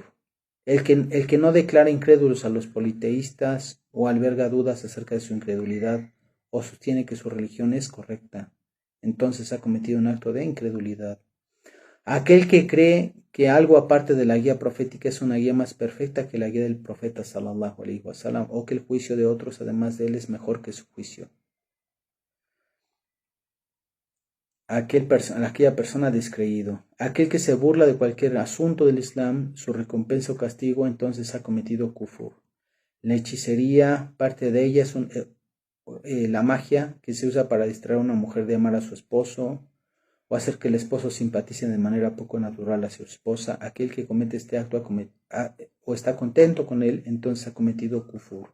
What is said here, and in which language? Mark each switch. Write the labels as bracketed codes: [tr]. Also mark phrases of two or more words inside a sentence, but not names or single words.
[es] El que no declara incrédulos a los politeístas o alberga dudas acerca de su incredulidad o sostiene que su religión es correcta, entonces ha cometido un acto de incredulidad. Aquel que cree que algo aparte de la guía profética es una guía más perfecta que la guía del profeta [ar] صلى الله عليه وسلم, [es] o que el juicio de otros además de él es mejor que su juicio. Aquella persona descreído. Aquel que se burla de cualquier asunto del Islam, su recompensa o castigo, entonces ha cometido kufur. La hechicería, parte de ella es la magia que se usa para distraer a una mujer de amar a su esposo, o hacer que el esposo simpatice de manera poco natural hacia su esposa, aquel que comete este acto o está contento con él, entonces ha cometido kufur.